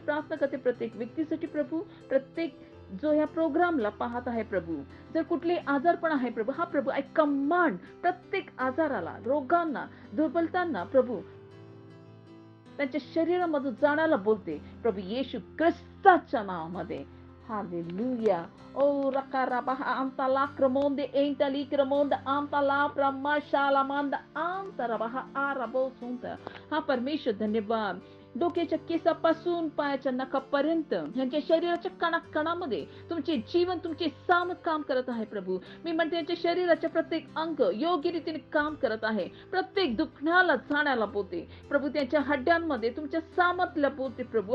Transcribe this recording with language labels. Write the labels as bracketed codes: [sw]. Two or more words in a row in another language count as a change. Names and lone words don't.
[mr] प्रार्थना करते प्रत्येक व्यक्तीसाठी प्रभू, प्रत्येक जो या प्रोग्रामला पाहत आहे प्रभू. जर कुठले आजारपण आहे प्रभू, हा प्रभू [en] I command [mr] प्रत्येक आजाराला, रोगांना, दुर्बलतांना प्रभू त्यांच्या शरीरामधून जाण्याला बोलते प्रभू येशू ख्रिस्ताच्या नावामध्ये. हालेलुया. O rakarabaha antala cremonde entali cremonde antala pramashalamanda antarabaha arabosunta. हा परमेश्वर धन्यवाद. डोक्याच्या केसापासून पायाच्या नखापर्यंत यांच्या शरीराच्या कणाकणामध्ये तुमचे जीवन, तुमचे सामर्थ काम करत आहे प्रभू. मी म्हणते यांच्या शरीराच्या प्रत्येक अंग योग्य रीतीने काम करत आहे. प्रत्येक दुखण्याला जाण्याला बोलते प्रभू. त्यांच्या हड्ड्यांमध्ये तुमच्या सामर्थ्याला बोलते प्रभू.